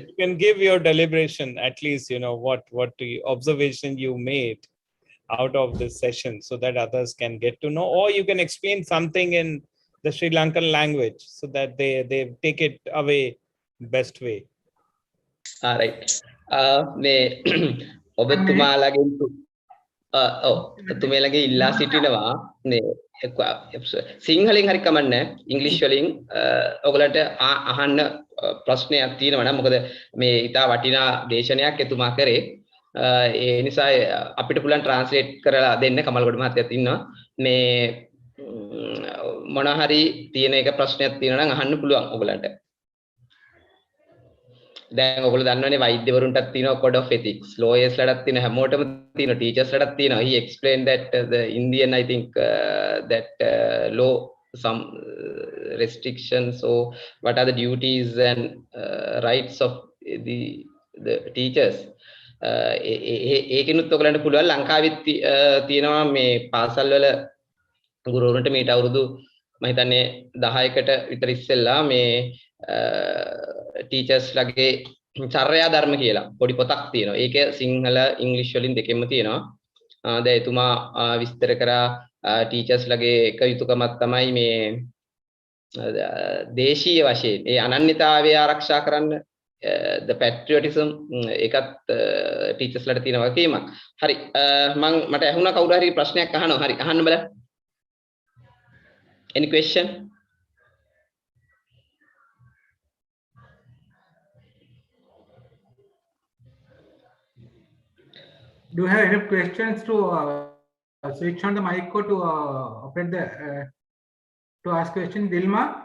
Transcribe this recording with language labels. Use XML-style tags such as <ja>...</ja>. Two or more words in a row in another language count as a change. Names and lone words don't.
<en>You can give your deliberation, at least, what the observation you made out of this session, so that others can get to know, or you can explain something in the Sri Lankan language so that they take it away best way. All right.</en> <si>මේ ඔබතුමාලගෙන් ඔතුමේලගේ ඉල්ලා සිටිනවා මේ සිංහලෙන් හරි කමන්නේ ඉංග්‍රීසි වලින් ඔයගලට අහන්න ප්‍රශ්නයක් තියෙනවා නම් මොකද මේ ඉතා වටිනා දේශනයක් එතුමා කරේ ඒ නිසා අපිට පුළුවන් ට්‍රාන්ස්ලේට් කරලා දෙන්න කමල්ගොඩ මහත්තයාත් ඉන්නවා මේ මොනවා හරි තියෙන එක ප්‍රශ්නයක් තියෙනවා නම් අහන්න පුළුවන් ඔයගලන්ට දැන් ඔයගොල්ලෝ දන්නවනේ වෛද්‍යවරුන්ටත් තියෙනවා</si> <en>code of ethics</en> <si>lawyers ලටත් තියෙනවා හැමෝටම තියෙනවා teachers ලටත් තියෙනවා</si> <en>he explained that the Indian I think that law some restrictions or what are the duties and rights of the teachers</en> <si>ඒකිනුත් ඔයගලන්ට පුළුවන් ලංකාවෙත් තියෙනවා මේ පාසල් වල ගුරුවරුන්ට මේට අවුරුදු මම හිතන්නේ 10කට විතර ඉස්සෙල්ලා මේ ටීචර්ස් ලගේ චර්යා ධර්ම කියලා පොඩි පොතක් තියෙනවා. ඒක සිංහල ඉංග්‍රීසි වලින් දෙකෙන්ම තියෙනවා. දැන් එතුමා විස්තර කරා ටීචර්ස් ලගේ එක යුතුයකමක් තමයි මේ දේශීය වශයෙන් ඒ අනන්‍යතාවය ආරක්ෂා කරන්න</si> <en>the patriotism</en> <si>ඒකත් ටීචර්ස් ලට තියෙන වගකීමක්. හරි මට ඇහුණා කවුරු හරි ප්‍රශ්නයක් අහනවා. හරි අහන්න බලන්න.</si> <en>Any question? Do you have any questions to switch on the mic or to open the to ask question, Dilma?</en>